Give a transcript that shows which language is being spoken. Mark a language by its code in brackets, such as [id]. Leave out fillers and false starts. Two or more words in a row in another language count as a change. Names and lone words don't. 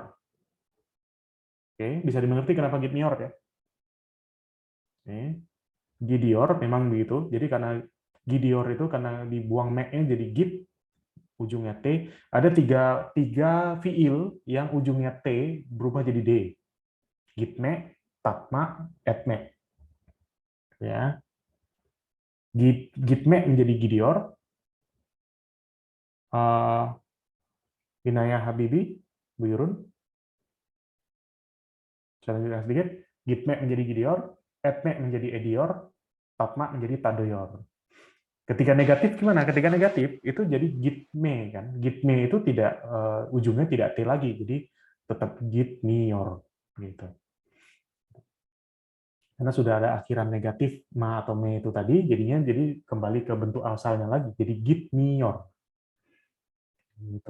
[id] Oke, bisa dimengerti kenapa Gitmior ya? Oke. Gidior memang begitu. Jadi karena Gidior itu karena dibuang me-nya jadi git, ujungnya T. Ada tiga fiil yang ujungnya T berubah jadi D. [tr] Gitme, tatma, etme. [id] Ya. Gitme menjadi Gidior. Inayah Habibi, Bu Yurun. Saya lanjutkan sedikit. Gitme menjadi Gidior, etme menjadi Edior, tatma menjadi Tadoyor. Ketika negatif gimana? Ketika negatif itu jadi gitme kan. Gitme itu tidak ujungnya tidak T lagi, jadi tetap gitmior gitu. Karena sudah ada akhiran negatif ma atau me itu tadi, jadinya jadi kembali ke bentuk asalnya lagi, jadi gitmior. Gitu.